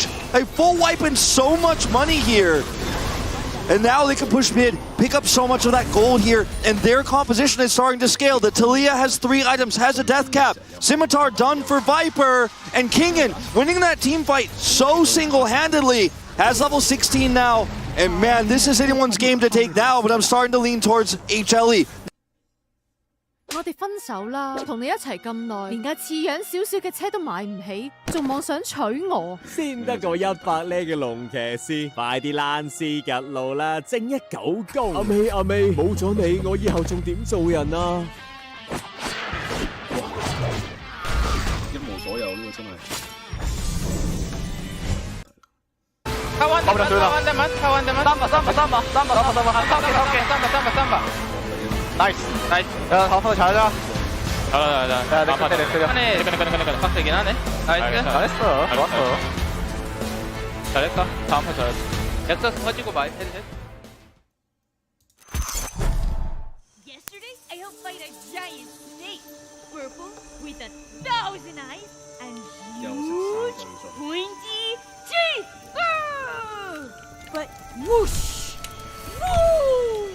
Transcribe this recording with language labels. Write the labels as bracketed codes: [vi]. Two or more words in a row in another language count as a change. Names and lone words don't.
[en] A full wipe and so much money here. And now they can push mid, pick up so much of that gold here, and their composition is starting to scale. The Talia has 3 items, has a death cap. Scimitar done for Viper, and Kingen winning that team fight so single-handedly. Has level 16 now, and man, this is anyone's game to take now, but I'm starting to lean towards HLE. [yue] 我哋分手啦，同你一齊咁耐，連架似樣少少嘅車都買唔起，仲妄想娶我？先得個100呢嘅龍騎師，快啲躝屍趌路啦，正一九高。阿美，冇咗你，我以後仲點做人啊？一無所有呢個真係。開彎地門，3把。Nice，好快踩咗。好啦，打翻嚟，翻嚟見啦你。 [ko] 잘했어，좋았어。잘했다，다음 판 잘했어。됐어，터지고 봐。 [en] Yesterday, I helped fight a giant snake, purple with 1,000 eyes and huge pointy teeth. But whoosh, boom!